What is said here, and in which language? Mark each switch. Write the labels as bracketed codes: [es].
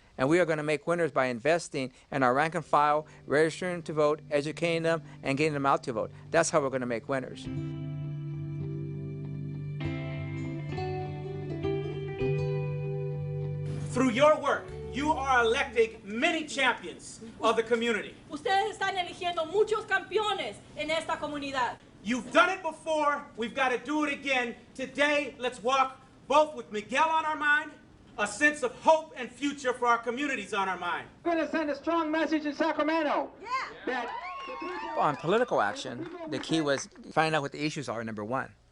[en] And we are going to make winners by investing in our rank and file, registering to vote, educating them, and getting them out to vote. That's how we're going to make winners. Through your work, you are electing many champions of the community. [es] Ustedes están eligiendo muchos campeones en esta comunidad. [en] You've done it before, we've got to do it again. Today, let's walk both with Miguel on our mind, a sense of hope and future for our communities on our mind. We're going to send a strong message in Sacramento. That on political action, the key was find out what the issues are, number one.